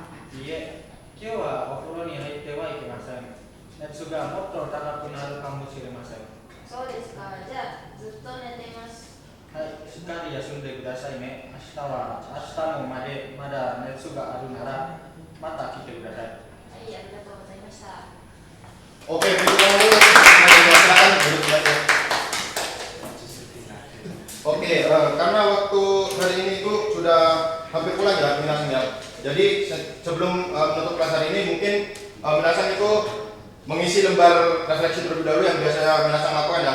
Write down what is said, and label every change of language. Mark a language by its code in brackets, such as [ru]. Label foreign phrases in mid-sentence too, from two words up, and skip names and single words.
[ja] いいえ、今日はお風呂に入ってはいけません。熱がもっと高くなるかもしれません。そうですか。じゃあずっと寝ています。はい、しっかり休んでくださいね。明日もまだ熱があるならまた来てください。はい、ありがとうございました。 [id] Oke, berikutnya dulu. Silakan duduk saja. Oke, karena waktu hari ini itu sudah hampir pulang ya minasnya. Jadi sebelum menutup kelas hari ini mungkin minasan itu mengisi lembar refleksi terlebih dahulu yang biasanya minasan lakukan ya.